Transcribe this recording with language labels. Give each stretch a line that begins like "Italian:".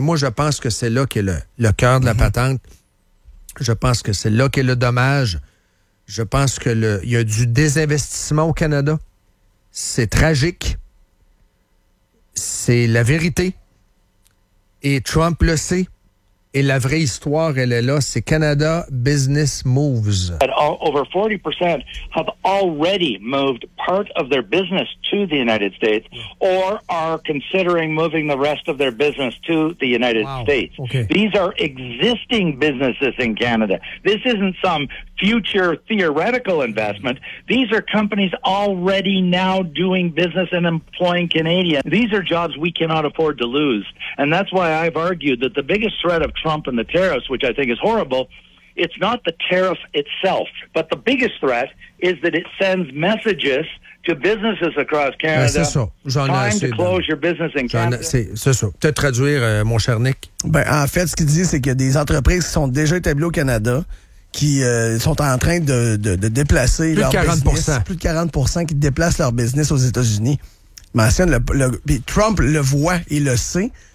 French: Moi, je pense que c'est là qu'est le cœur de la patente. Je pense que c'est là qu'est le dommage. Je pense que il y a du désinvestissement au Canada. C'est tragique. C'est la vérité. Et Trump le sait. Et la vraie histoire, elle est là. C'est Canada Business Moves.
English: Over 40% have already moved part of their business to the United States or are considering moving the rest of their business to the United States. Okay. These are existing businesses in Canada. This isn't some future theoretical investment. These are companies already now doing business and employing Canadians. These are jobs we cannot afford to lose. And that's why I've argued that the biggest threat of Trump and the tariffs, which I think is horrible, it's not the tariff itself. But the biggest threat is that it sends messages to businesses across Canada.
French: Ben, c'est ça. J'en ai assez.
English: Time to close your business in Canada.
French: C'est ça. Peut-être traduire, mon cher Nick. Ben, en fait, ce qu'il dit, c'est qu'il y a des entreprises qui sont déjà établies au Canada qui sont en train de déplacer plus leur de 40%. Business. Plus de 40% qui déplacent leur business aux États-Unis. Mentionne le Trump le voit et le sait.